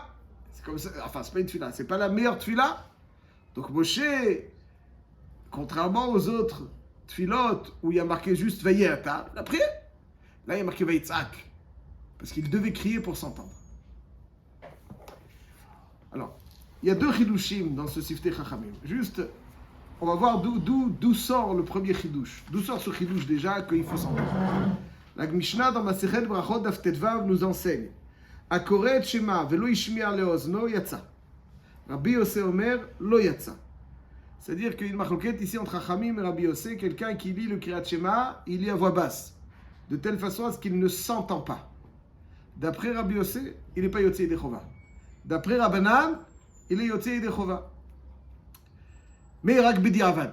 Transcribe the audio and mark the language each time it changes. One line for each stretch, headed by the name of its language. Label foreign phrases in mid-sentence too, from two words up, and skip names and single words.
French: C'est comme ça, enfin c'est pas une tfila, c'est pas la meilleure tfila. Donc Moshe, contrairement aux autres tfilot où il y a marqué juste Vayeatar, la prière, là il y a marqué Vayitzak, parce qu'il devait crier pour s'entendre. Alors, il y a deux chidushim dans ce Siftei Chachamim. Juste, on va voir d'où sort le premier chidush. D'où sort ce chidush déjà qu'il faut s'entendre. La Mishnah dans
Hebrew: מסכת ברכות דף ט"ו
French: nous enseigne
Hebrew: הקורא את שמע ולא השמיע לאזנו יצא. רבי יוסי אומר, לא יצא.
French: C'est-à-dire qu'il y a une machloket ici entre Chachamim et Rabbi Yossé, quelqu'un qui lit le
Hebrew: קריאת שמע,
French: il lit à voix basse, de telle façon à ce qu'il ne s'entend pas. D'après Rabbi Yossé, il n'est pas
Hebrew: יוצא ידי חובה.
French: D'après Rabbanan, il est
Hebrew: יוצא ידי חובה. Mais רק בדיעבד.